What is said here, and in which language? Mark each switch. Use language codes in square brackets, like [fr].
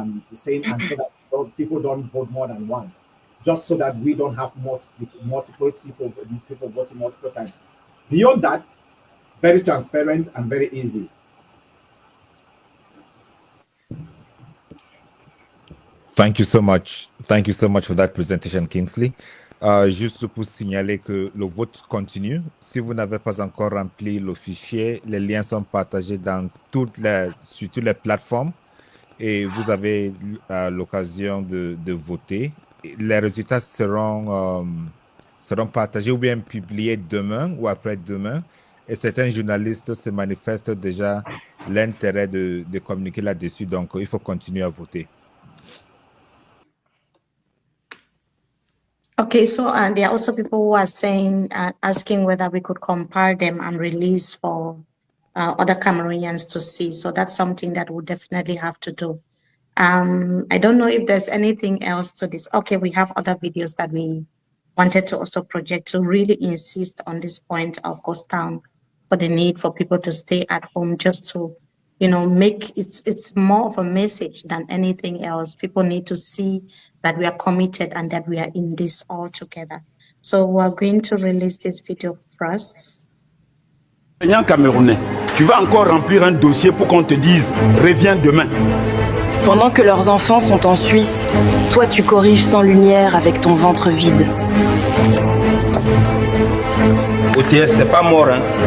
[en] The same, and so that people don't vote more than once, just so that we don't have multiple people voting multiple times. Beyond that, very transparent and very easy. Thank you so much. Thank you so much for that presentation, Kingsley. [fr] Juste pour signaler que le vote continue. Si vous n'avez pas encore rempli le fichier, les liens sont partagés sur toutes les plateformes et vous avez l'occasion de voter. Les résultats seront partagés ou bien publiés demain ou après-demain. Et certains journalistes se manifestent déjà l'intérêt de communiquer là-dessus. Donc, il faut continuer à voter. [en] Okay, so there are also people who are saying, asking whether we could compare them and release for other Cameroonians to see. So that's something that we'll definitely have to do. I don't know if there's anything else to this. Okay, we have other videos that we wanted to also project to really insist on this point of Ghost Town, for the need for people to stay at home, just to, you know, make it's more of a message than anything else. People need to see that we are committed and that we are in this all together. So we're going to release this video first. [fr] Camerounais, tu vas encore remplir un dossier pour qu'on te dise reviens demain. Pendant que leurs enfants sont en Suisse, toi tu corriges sans lumière avec ton ventre vide. OTS, c'est pas mort, hein.